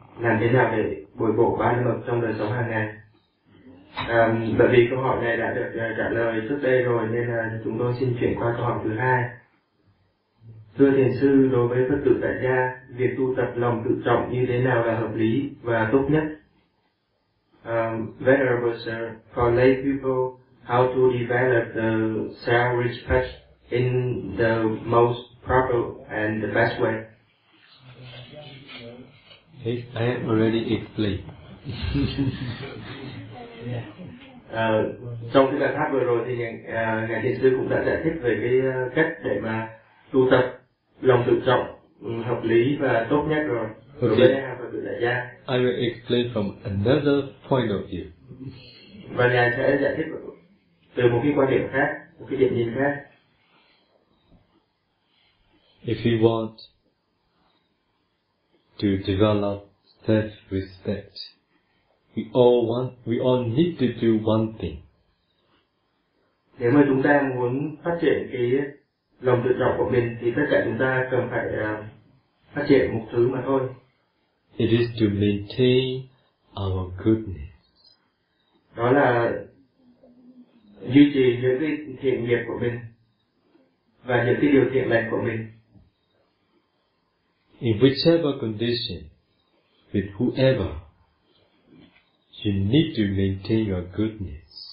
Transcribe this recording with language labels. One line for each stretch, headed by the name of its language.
Vietnamese: Làm thế nào để bồi bổ ba la mật trong đời sống hàng ngày? Bởi vì câu hỏi này đã được trả lời trước đây rồi nên là chúng tôi xin chuyển qua câu hỏi thứ hai. Thưa thiền sư, đối với Phật tử tại gia, việc tu tập lòng tự trọng như thế nào là hợp lý và tốt nhất?
English: Venerable sir, for lay people, how to develop the self-respect in the most proper and the best way? I have already explained.
Vietnamese: Trong cái bài pháp vừa rồi thì ngài thiền sư cũng đã giải thích về cái cách để mà tu tập lòng tự trọng hợp lý và tốt nhất rồi.
English: Okay. I will explain from another point of view.
Vietnamese: Và ngài sẽ giải thích từ một cái quan điểm khác, một cái điểm nhìn khác.
English: If you want to develop self-respect, we all need to do one thing.
Vietnamese: Nếu mà chúng ta muốn phát triển cái lòng tự trọng của mình thì tất cả chúng ta cần phải phát triển một thứ mà thôi.
English: It is to maintain our goodness.
Vietnamese: Đó là duy trì những cái thiện nghiệp của mình và những cái điều thiện lành của mình.
English: In whichever condition, with whoever, you need to maintain your goodness.